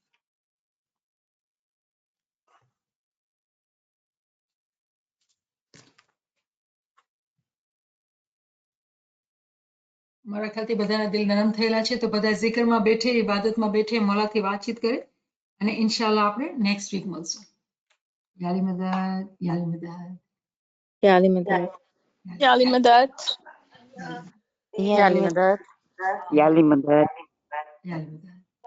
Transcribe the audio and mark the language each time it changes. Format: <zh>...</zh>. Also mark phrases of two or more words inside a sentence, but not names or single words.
<gu>મારા ખ્યાલથી બધાના દિલ નરમ થયેલા છે તો બધા zikરમાં બેઠે ઇબાદતમાં બેઠે મોલાથી વાતચીત કરે અને ઇન્શાલ્લાહ આપણે</gu> <en>next week</en> <gu>મળશું।</gu> <ur>یا علی مدد یا علی مدد یا علی مدد. یا علی مدد. یا علی مدد. یا علی مدد. یا علی مدد.</ur>